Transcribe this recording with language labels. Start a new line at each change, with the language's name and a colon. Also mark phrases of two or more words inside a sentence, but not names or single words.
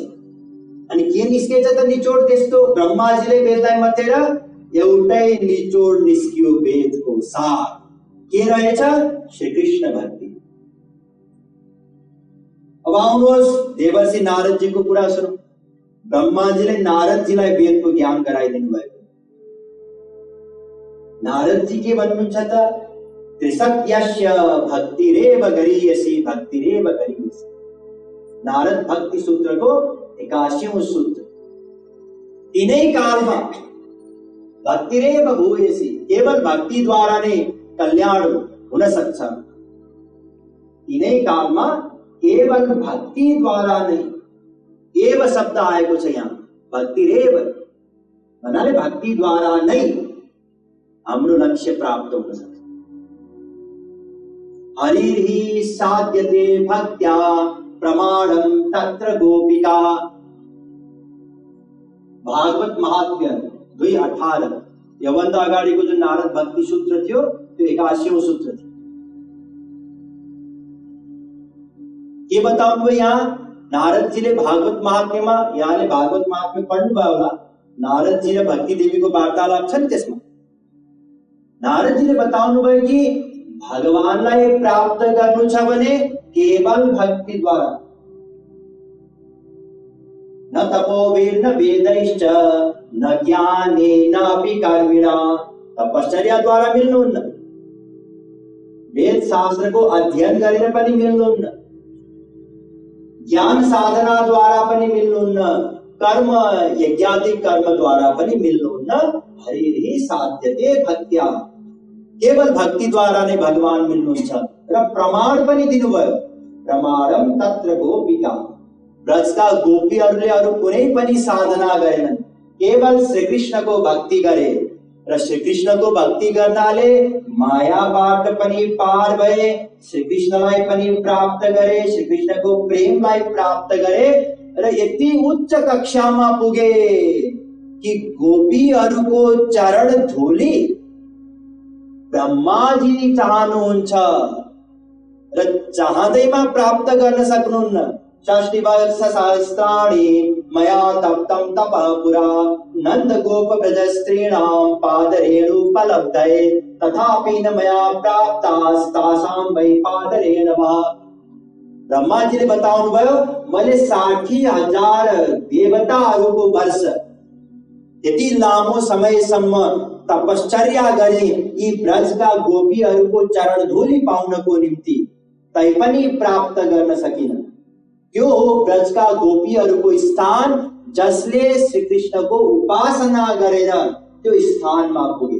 Nepali: अनि के निस्केछ त निचोड त्यस्तो? ब्रह्माजीले वेदलाई मथेर एउटै निचोड निस्कियो, वेदको सार के रहेछ? श्री कृष्ण भक्ति। अब आउनुहोस् देवर्षि नारदजीको कुरा सुनौं। ब्रह्माजीले नारदजीलाई वेदको ज्ञान गराइदिनु भएको। नारदजी के भन्नुहुन्छ त?
Sanskrit: त्रिसत्यस्य भक्तिरेव गरीयसी, भक्तिरेव गरीयसी।
Nepali: नारद भक्ति सूत्रको 81औं सूत्र। तीनै कालमा
Sanskrit: भक्तिरेव भूयसी,
Nepali: केवल भक्ति द्वारा नै कल्याण हुन सक्छ। तीनै कालमा केवल भक्ति द्वारा नै, एव शब्द आएको छ यहाँ, भक्तिरेव भन्नाले भक्ति द्वारा नै हाम्रो लक्ष्य प्राप्त हुन सक्छ।
Sanskrit: हरिर्हि साध्यते भक्त्या प्रमाणं तत्र गोपिका।
Nepali: भागवत महात्म्य 2:18। योभन्दा अगाडिको जुन नारद भक्ति सूत्र थियो त्यो 81औं सूत्र थियो। के बताउनु भयो यहाँ? नारदजीले भागवत महात्म्यमा, यहाँले भागवत महात्म्य पढ्नुभयो होला, नारदजी र भक्ति देवीको वार्तालाप छ नि त्यसमा। नारदजीले बताउनु भयो कि भगवानलाई प्राप्त गर्नु छ भने केवल भक्ति द्वारा,
Sanskrit: न तपोभिर्न वेदैश्च न ज्ञानेनापि कर्मिणा।
Nepali: तपश्चर्या द्वारा मिल्नुहुन्न, वेद शास्त्रको अध्ययन गरेर पनि मिल्नुहुन्न, ज्ञान साधना द्वारा पनि मिल्नुहुन्न, कर्म यज्ञादिक कर्म द्वारा पनि मिल्नुहुन्न।
Sanskrit: हरिर्हि साध्यते भक्त्या,
Nepali: केवल भक्ति द्वारा नै भगवान मिल्नुहुन्छ। र प्रमाण पनि दिनुभयो,
Sanskrit: प्रमाणम तत्र गोपिका।
Nepali: ब्रजका गोपीहरूले अरु कुनै पनि साधना गरेनन्, केवल श्री कृष्णको भक्ति गरे। र श्री कृष्णको भक्ति गर्नाले मायाबाट पनि पार भए, श्री कृष्णलाई पनि प्राप्त गरे, श्री कृष्णको प्रेमलाई प्राप्त गरे र यति उच्च कक्षामा पुगे कि गोपीहरूको चरण धूली ब्रह्माजी चाहनुहुन्छ र चाहँदैमा प्राप्त गर्न सक्नुहुन्न।
Sanskrit: षष्टिवर्ष सहस्राणि मया तप्तं तपः पुरा नन्द गोप ब्रज स्त्रीणां पादरेणुपलब्धये तथापि न मया प्राप्तास्तासां वै पादरेणवः।
Nepali: ब्रह्मा जी ने बताउनु भयो मैले 60,000 देवताहरूको वर्ष यति लामो समयसम्म तपश्चर्या गरे यी ब्रजका गोपीहरूको चरण धूलि पाउनको निम्ति, तैपनि प्राप्त गर्न सकिन। त्यो हो ब्रजका गोपीहरूको स्थान जसले श्री कृष्णको उपासना गरेर त्यो स्थानमा पुगे।